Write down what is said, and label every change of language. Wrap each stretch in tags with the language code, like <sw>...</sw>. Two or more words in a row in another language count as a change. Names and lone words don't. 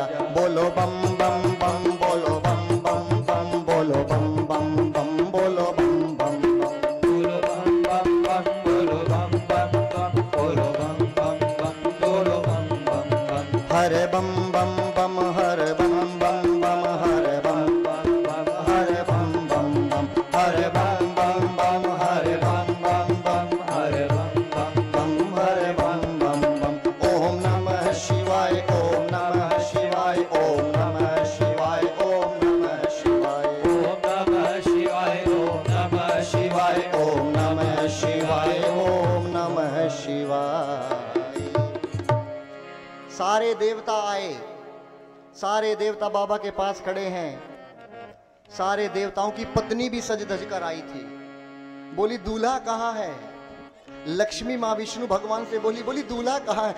<hi>बोलो बम बम बम, बोलो बम बम बम, बोलो बम बम बम, बोलो बम बम बम, बोलो बम बम बम, बोलो बम बम बम, बोलो बम बम बम, बोलो बम बम बम। हरे बम बम बम, हरे बम बम बम, हरे बम बम बम, हरे बम बम बम, हरे बम बम बम, हरे बम बम बम, हरे बम बम बम, हरे बम बम बम। ओम नमः शिवाय, ओम नमः शिवाय, ओम नमः शिवाय, ओम नमः शिवाय, ओम नमः शिवाय, ओम नमः शिवाय, ओम नमः शिवाय, ओम नमः शिवाय। सारे देवता आए, सारे देवता बाबा के पास खड़े हैं। सारे देवताओं की पत्नी भी सज धज कर आई थी। बोली दूल्हा कहाँ है? लक्ष्मी माँ विष्णु भगवान से बोली दूल्हा कहाँ है?</hi>